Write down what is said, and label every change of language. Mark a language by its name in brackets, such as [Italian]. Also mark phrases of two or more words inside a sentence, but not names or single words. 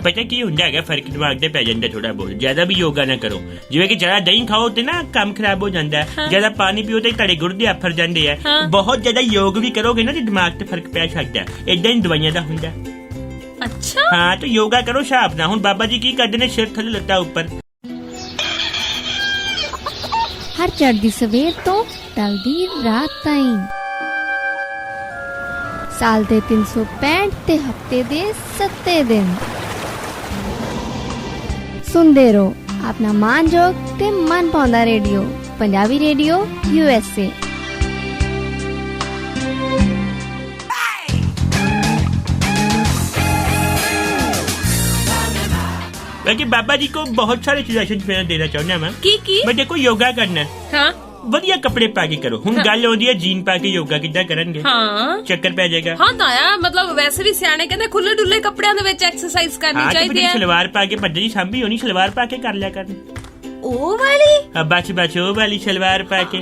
[Punjabi] ਪਤਾ ਕੀ ਹੁੰਦਾ ਹੈਗਾ, ਫਰਕ ਦਿਮਾਗ ਤੇ ਪੈ ਜਾਂਦਾ ਥੋੜਾ ਬਹੁਤ। ਜਿਆਦਾ ਵੀ ਯੋਗਾ ਨਾ ਕਰੋ, ਜਿਵੇਂ ਕਿ ਜਿਆਦਾ ਦਹੀਂ ਖਾਓ ਤੇ ਨਾ ਕੰਮ ਖਰਾਬ ਹੋ ਜਾਂਦਾ ਹੈ, ਜਿਆਦਾ ਪਾਣੀ ਪੀਓ ਤੇ ਤੁਹਾਡੇ ਗੁਰਦੇ ਆਫਰ ਜਾਂਦੇ ਆ। ਬਹੁਤ ਜਿਆਦਾ ਯੋਗ ਵੀ ਕਰੋਗੇ ਨਾ ਤੇ ਦਿਮਾਗ ਤੇ ਫਰਕ ਪੈ ਸਕਦਾ। ਏਦਾਂ ਹੀ ਦਵਾਈਆਂ ਦਾ ਹੁੰਦਾ। ਅੱਛਾ ਹਾਂ ਤੇ ਯੋਗਾ ਕਰੋ ਹਿਸਾਬ ਨਾਲ। ਹੁਣ ਬਾਬਾ ਜੀ ਕੀ ਕਰਦੇ ਨੇ, ਸਿਰ ਥੱਲੇ ਲੱਤਾਂ ਉੱਪਰ। ਹਰ ਚੜ੍ਹਦੀ ਸਵੇਰ ਤੋ ਟਲਦੀ ਰਾਤ ਤਾਈਂ ਸਾਲ ਦੇ 365 ਤੇ ਹਫਤੇ ਦੇ 7 ਦਿਨ ਸੁਣਦੇ ਰਹੋ ਆਪਣਾ ਮਾਨਯੋਗ ਤੇ ਮਨ ਪਾਉਂਦਾ ਰੇਡੀਓ, ਪੰਜਾਬੀ ਰੇਡੀਓ USA। [Hindi] बल्कि बाबा जी को बहुत सारे सजेशन मैं देना चाहूंगा मैं मैं देखो योगा करना हाँ [Punjabi] ਵਧੀਆ ਕੱਪੜੇ ਪਾ ਕੇ ਕਰੋ। ਹੁਣ ਗੱਲ ਆਉਂਦੀ ਹੈ ਜੀਨ ਪਾ ਕੇ ਯੋਗਾ ਕਿੱਦਾਂ ਕਰਨਗੇ? ਹਾਂ ਚੱਕਰ ਪੈ ਜਾਏਗਾ। ਹਾਂ ਤਾਇਆ ਮਤਲਬ ਵੈਸੇ ਵੀ ਸਿਆਣੇ ਕਹਿੰਦੇ ਖੁੱਲੇ ਡੁੱਲੇ ਕੱਪੜਿਆਂ ਦੇ ਵਿੱਚ ਐਕਸਰਸਾਈਜ਼ ਕਰਨੀ ਚਾਹੀਦੀ ਹੈ। ਸਲਵਾਰ ਪਾ ਕੇ ਭੱਜੇ ਦੀ ਸਾਂਭੀ ਹੋਣੀ, ਸਲਵਾਰ ਪਾ ਕੇ ਕਰ ਲਿਆ ਕਰਨ। ਉਹ ਵਾਲੀ ਬਚ ਉਹ ਵਾਲੀ ਸਲਵਾਰ ਪਾ ਕੇ।